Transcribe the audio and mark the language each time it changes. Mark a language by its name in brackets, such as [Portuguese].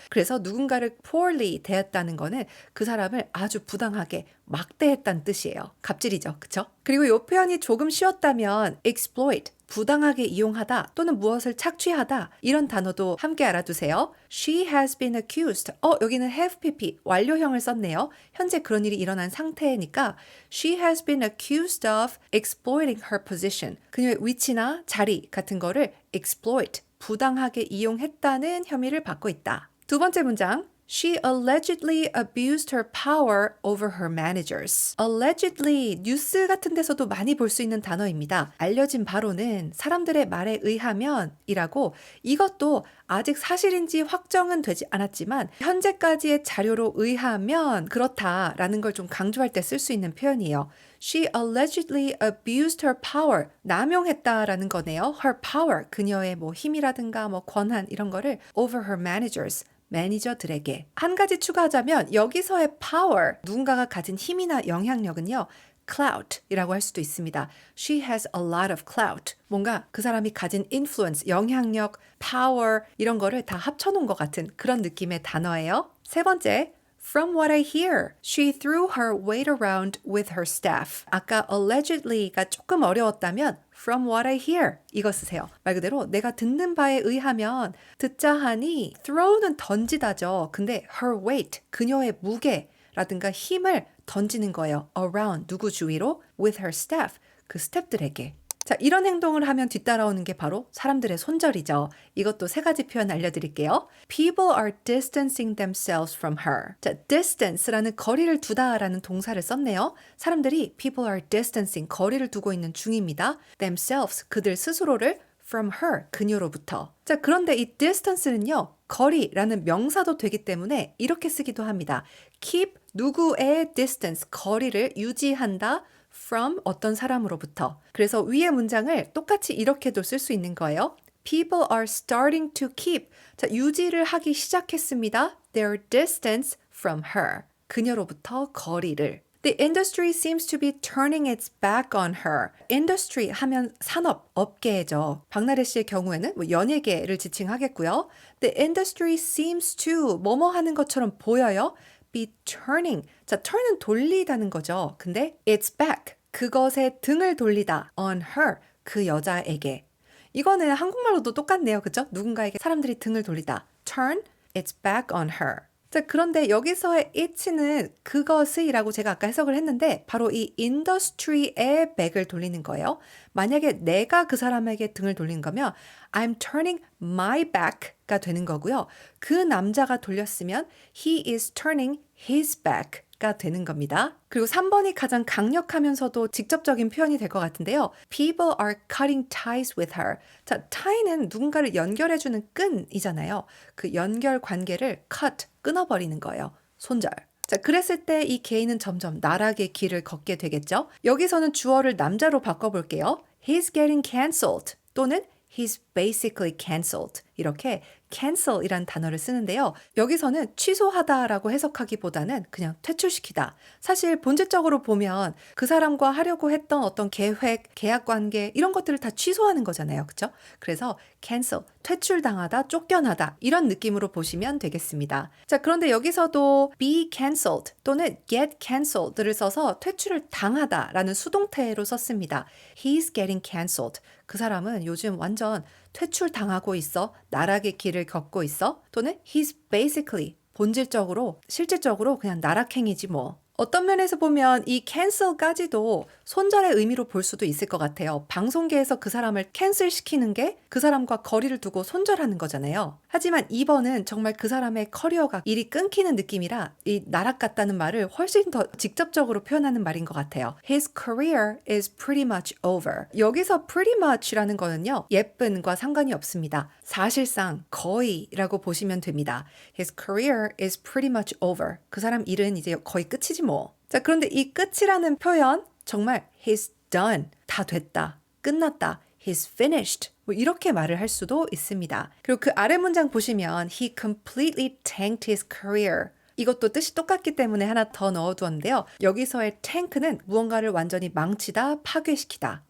[Korean] 그래서 누군가를 poorly 대했다는 거는 그 사람을 아주 부당하게 막대했다는 뜻이에요. 갑질이죠. 그쵸? 그리고 이 표현이 조금 쉬웠다면 exploit, 부당하게 이용하다 또는 무엇을 착취하다 이런 단어도 함께 알아두세요. [English] She has been accused. [Korean] 여기는 have pp 완료형을 썼네요. 현재 그런 일이 일어난 상태니까 [English] She has been accused of exploiting her position. [Korean] 그녀의 위치나 자리 같은 거를 exploit, 부당하게 이용했다는 혐의를 받고 있다. 두 번째 문장. [English] She allegedly abused her power over her managers. [Korean] allegedly 뉴스 같은 데서도 많이 볼 수 있는 단어입니다. 알려진 바로는 사람들의 말에 의하면 이라고 이것도 아직 사실인지 확정은 되지 않았지만 현재까지의 자료로 의하면 그렇다라는 걸 좀 강조할 때 쓸 수 있는 표현이에요. [English] She allegedly abused her power. [Korean] 남용했다라는 거네요. [English] her power. [Korean] 그녀의 힘이라든가 권한 이런 거를 [English] over her managers. [Korean] 매니저들에게. 한 가지 추가하자면 여기서의 power, 누군가가 가진 힘이나 영향력은요. clout이라고 할 수도 있습니다. [English] She has a lot of clout. [Korean] 뭔가 그 사람이 가진 influence, 영향력, power 이런 거를 다 합쳐놓은 것 같은 그런 느낌의 단어예요. 세 번째. [English] From what I hear, she threw her weight around with her staff. [Korean] 아까 allegedly가 조금 어려웠다면 [English] from what I hear [Korean] 이거 쓰세요. 말 그대로 내가 듣는 바에 의하면 듣자 하니 throw는 던지다죠. 근데 [English] her weight, [Korean] 그녀의 무게라든가 힘을 던지는 거예요. around, 누구 주위로? [English] with her staff, [Korean] 그 스태프들에게. 자, 이런 행동을 하면 뒤따라오는 게 바로 사람들의 손절이죠. 이것도 세 가지 표현 알려드릴게요. [English] People are distancing themselves from her. [Korean] 자, distance라는 거리를 두다라는 동사를 썼네요. 사람들이 [English] people are distancing, [Korean] 거리를 두고 있는 중입니다. themselves, 그들 스스로를 [English] from her, [Korean] 그녀로부터. 자, 그런데 이 distance는요. 거리라는 명사도 되기 때문에 이렇게 쓰기도 합니다. keep 누구의 distance, 거리를 유지한다. from 어떤 사람으로부터. 그래서 위의 문장을 똑같이 이렇게도 쓸 수 있는 거예요. [English] People are starting to keep. [Korean] 자, 유지를 하기 시작했습니다. [English] Their distance from her. [Korean] 그녀로부터 거리를. [English] The industry seems to be turning its back on her. [Korean] industry 하면 산업, 업계죠. 박나래 씨의 경우에는 연예계를 지칭하겠고요. [English] The industry seems to [Korean] 뭐뭐 하는 것처럼 보여요. [English] be turning. [Korean] 자, turn은 돌리다는 거죠. 근데 [English] it's back. [Korean] 그것에 등을 돌리다. [English] on her. [Korean] 그 여자에게. 이거는 한국말로도 똑같네요. 그죠? 누군가에게 사람들이 등을 돌리다. [English] turn, it's back on her. [Korean] 자, 그런데 여기서의 it는 그것이라고 제가 아까 해석을 했는데 바로 이 industry의 back을 돌리는 거예요. 만약에 내가 그 사람에게 등을 돌린 거면 [English] I'm turning my back [Korean] 가 되는 거고요. 그 남자가 돌렸으면 [English] he is turning his back [Korean] 가 tie가 되는 겁니다. 그리고 3번이 가장 강력하면서도 직접적인 표현이 될 것 같은데요. [English] People are cutting ties with her. [Korean] 자, tie는 누군가를 연결해주는 끈이잖아요. 그 연결 관계를 cut, 끊어버리는 거예요. 손절. 자, 그랬을 때 이 개인은 점점 나락의 길을 걷게 되겠죠. 여기서는 주어를 남자로 바꿔볼게요. [English] He's getting cancelled 또는 He's basically cancelled. [Korean] 이렇게 cancel이란 단어를 쓰는데요. 여기서는 취소하다라고 해석하기보다는 그냥 퇴출시키다. 사실 본질적으로 보면 그 사람과 하려고 했던 어떤 계획, 계약 관계 이런 것들을 다 취소하는 거잖아요. 그렇죠? 그래서 cancel, 퇴출당하다, 쫓겨나다 이런 느낌으로 보시면 되겠습니다. 자, 그런데 여기서도 [English] be cancelled [Korean] 또는 [English] get cancelled [Korean] 를 써서 퇴출을 당하다라는 수동태로 썼습니다. [English] He's getting cancelled. [Korean] 그 사람은 요즘 완전 퇴출당하고 있어. 나락의 길을 걷고 있어. 또는 [English] he's basically [Korean] 본질적으로 실질적으로 그냥 나락행이지 뭐. 어떤 면에서 보면 이 cancel까지도 손절의 의미로 볼 수도 있을 것 같아요. 방송계에서 그 사람을 캔슬시키는 게 그 사람과 거리를 두고 손절하는 거잖아요. 하지만 2번은 정말 그 사람의 커리어가 일이 끊기는 느낌이라 이 나락 같다는 말을 훨씬 더 직접적으로 표현하는 말인 것 같아요. [English] His career is pretty much over. [Korean] 여기서 pretty much라는 거는요. 예쁜과 상관이 없습니다. 사실상 거의라고 보시면 됩니다. [English] His career is pretty much over. [Korean] 그 사람 일은 이제 거의 끝이지 뭐. 자, 그런데 이 끝이라는 표현 정말 [English] he's done. [Korean] 다 됐다. 끝났다. [English] He's finished. [Korean] 뭐 이렇게 말을 할 수도 있습니다. 그리고 그 아래 문장 보시면 [English] he completely tanked his career. [Korean] 이것도 뜻이 똑같기 때문에 하나 더 넣어두었는데요. 여기서의 tank는 무언가를 완전히 망치다, 파괴시키다.